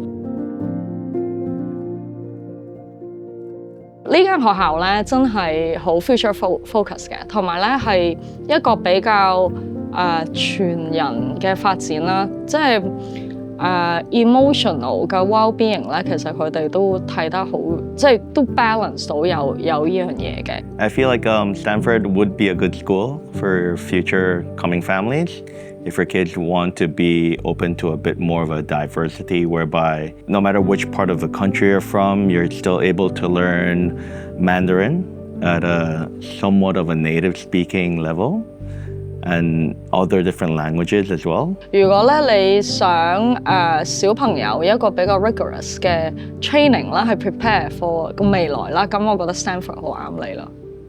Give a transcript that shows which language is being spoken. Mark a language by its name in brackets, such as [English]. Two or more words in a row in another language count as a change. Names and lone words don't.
[Cantonese] 呢間學校咧真係好 [English] future focus [Cantonese] 嘅，同埋咧係一個比較全人嘅發展啦，即係emotional 嘅 well-being 咧，其實佢哋都睇得好，即係都 balance 到有呢樣嘢嘅。 [English] I feel like Stanford would be a good school for future coming families if your kids want to be open to a bit more of a diversity whereby no matter which part of the country you're from, you're still able to learn Mandarin at a somewhat of a native speaking level and other different languages as well. [Cantonese] 如果咧你想小朋友一個比較 rigorous 嘅 training 啦，去 [English] prepare for [Cantonese] 個未來啦，咁我覺得 Stanford 好啱你咯。